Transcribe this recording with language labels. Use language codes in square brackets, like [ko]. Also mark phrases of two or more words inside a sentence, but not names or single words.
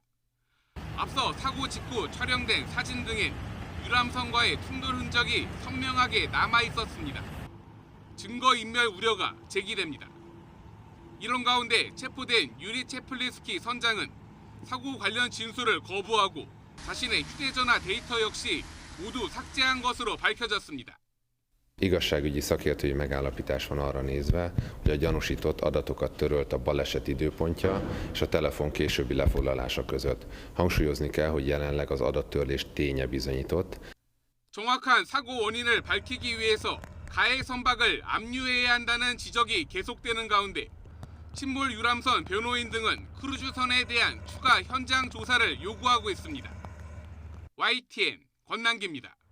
[ko] 앞서 사고 직후 촬영된 사진 등엔 유람선과의 충돌 흔적이 선명하게 남아 있었습니다. 증거인멸 우려가 제기됩니다. 이런 가운데 체포된 유리 체플리스키 선장은 사고 관련 진술을 거부하고 자신의 휴대전화 데이터 역시 모두 삭제한 것으로 밝혀졌습니다. [hu] Igazságügyi szakértői megállapítás van arra nézve, hogy a gyanúsított adatokat törölt a baleset időpontja és a telefon későbbi lefoglalása között. Hangsúlyozni kell, hogy jelenleg az adattörlés ténye bizonyított. [ko] 정확한 사고 원인을 밝히기 위해서 가해 선박을 압류해야 한다는 지적이 계속되는 가운데 침몰 유람선 변호인 등은 크루즈선에 대한 추가 현장 조사를 요구하고 있습니다. YTN 권남기입니다.